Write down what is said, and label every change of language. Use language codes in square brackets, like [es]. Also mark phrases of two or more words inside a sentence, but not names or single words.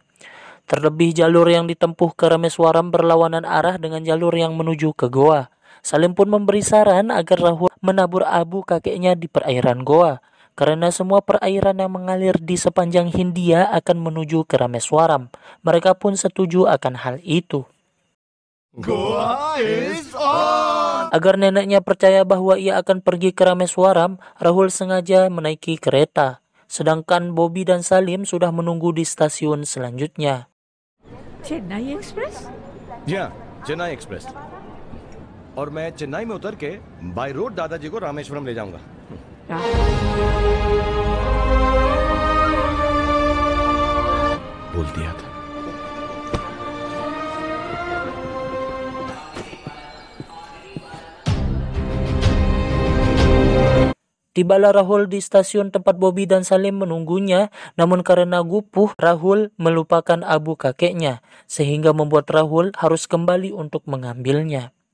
[id] Terlebih jalur yang ditempuh ke Rameswaram berlawanan arah dengan jalur yang menuju ke Goa. Salim pun memberi saran agar Rahul menabur abu kakeknya di perairan Goa, karena semua perairan yang mengalir di sepanjang Hindia akan menuju ke Rameswaram. Mereka pun setuju akan hal itu. [en] Goa is on. [id] Agar neneknya percaya bahwa ia akan pergi ke Rameswaram, Rahul sengaja menaiki kereta. Sedangkan Bobby dan Salim sudah menunggu di stasiun selanjutnya. [hi] चेन्नई एक्सप्रेस? जी हाँ, चेन्नई एक्सप्रेस. और मैं चेन्नई में उतर के [en] by road [hi] दादाजी को रामेश्वरम ले जाऊंगा. बोल दिया था. [id] Tibalah Rahul di stasiun tempat Bobby dan Salim menunggunya, namun karena gupuh, Rahul melupakan abu kakeknya, sehingga membuat Rahul harus kembali untuk mengambilnya.